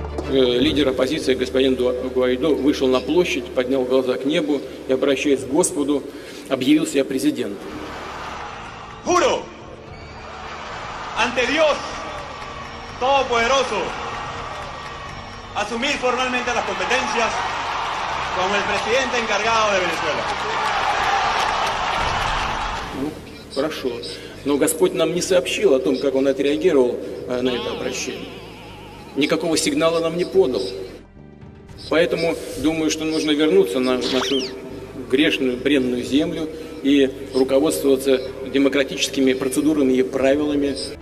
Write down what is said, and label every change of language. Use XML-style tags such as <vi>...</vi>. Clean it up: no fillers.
<ru>Лидер оппозиции господин Гуайдо вышел на площадь, поднял глаза к небу и, обращаясь к Господу, объявил себя президентом.</ru> <es>Juro ante Dios Todopoderoso asumir formalmente las competencias como el presidente encargado de Venezuela.</es> <ru>Ну, хорошо. Но Господь нам не сообщил о том, как Он отреагировал на это обращение. Никакого сигнала нам не подал. Поэтому думаю, что нужно вернуться на нашу грешную, бренную землю и руководствоваться демократическими процедурами и правилами.</ru>